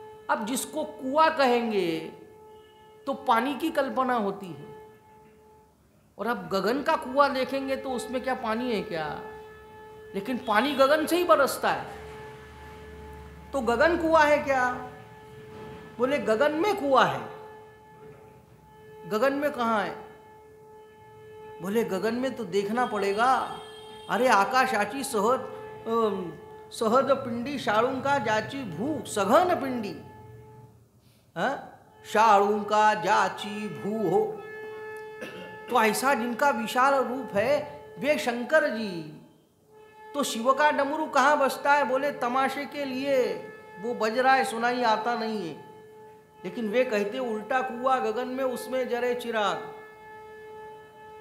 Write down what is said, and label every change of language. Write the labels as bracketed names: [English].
[Hindi] अब जिसको कुआं कहेंगे तो पानी की कल्पना होती है, और अब गगन का कुआं देखेंगे तो उसमें क्या पानी है क्या? लेकिन पानी गगन से ही बरसता है, तो गगन कुआं है क्या? बोले गगन में कुआं है। गगन में कहाँ है? बोले गगन में तो देखना पड़ेगा। [Marathi] अरे आकाशाची सहज पिंडी शाळुंका जाची भू सघन पिंडी, शाळुंका जाची भू हो। [Hindi] तो ऐसा जिनका विशाल रूप है वे शंकर जी। तो शिव का डमरू कहाँ बजता है? बोले तमाशे के लिए वो बज रहा है, सुनाई आता नहीं है। लेकिन वे कहते उल्टा कुआ गगन में उसमें जरे चिराग।